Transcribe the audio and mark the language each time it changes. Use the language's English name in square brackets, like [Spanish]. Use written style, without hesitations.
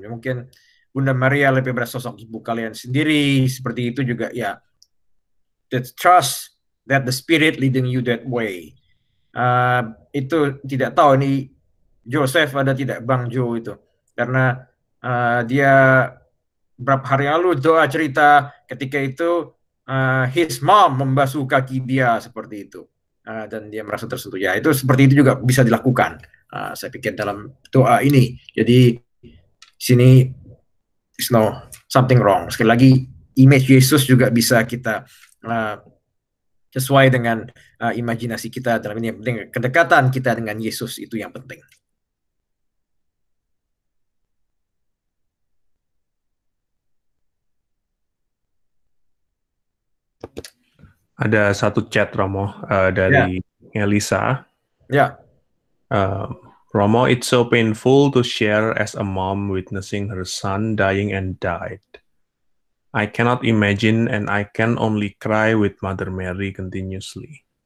[Indonesian] Mungkin Bunda Maria lebih bersosok ibu kalian sendiri, seperti itu juga ya. [English] That trust that the Spirit leading you that way. [Indonesian] Itu tidak tahu ini Joseph ada tidak Bang Jo itu, karena dia beberapa hari lalu doa cerita ketika itu [English] his mom [Indonesian] membasuh kaki dia seperti itu, dan dia merasa tersentuh. Ya, itu seperti itu juga bisa dilakukan. Saya pikir dalam doa ini. Jadi sini [English] is no something wrong. [Indonesian] Sekali lagi image Yesus juga bisa kita sesuai dengan imajinasi kita. Dalam ini yang penting kedekatan kita dengan Yesus itu yang penting. Ada satu chat Romo dari Elisa. Ya. [English] Romo, it's so painful to share as a mom witnessing her son dying and died. I cannot imagine and I can only cry with Mother Mary continuously.